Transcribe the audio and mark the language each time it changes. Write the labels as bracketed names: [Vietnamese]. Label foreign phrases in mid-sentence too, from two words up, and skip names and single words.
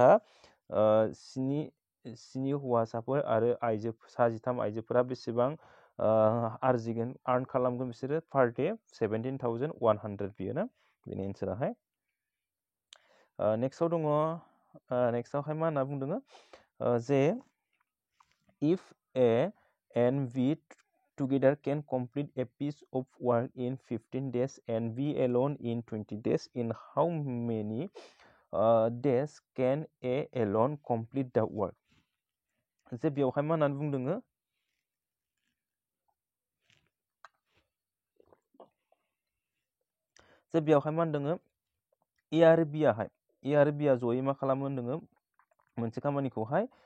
[Bodo] स्नि हौवासाफोर आरो सा 13 आइजोफोरा बेसेबां आर्जिगोन आर्न खालामगोन बिसोरो पार डे [English] 17,100 [Bodo] बियो ना बेनि एन्साराहाय नेक्स्टआव दङ नेक्स्टआवहाय मा होनना बुंदों जे [English] if A and B together can complete a piece of work in 15 days and B alone in 20 days, in how many days can A alone complete the work? [Bodo] जे बेवहाय मा होननानै बुंदों जे बेवहाय मा होनदों ए आरो बि आहाय ए आरो बि आ जयै मा खालामो होनदों मोनसे खामानिखौहाय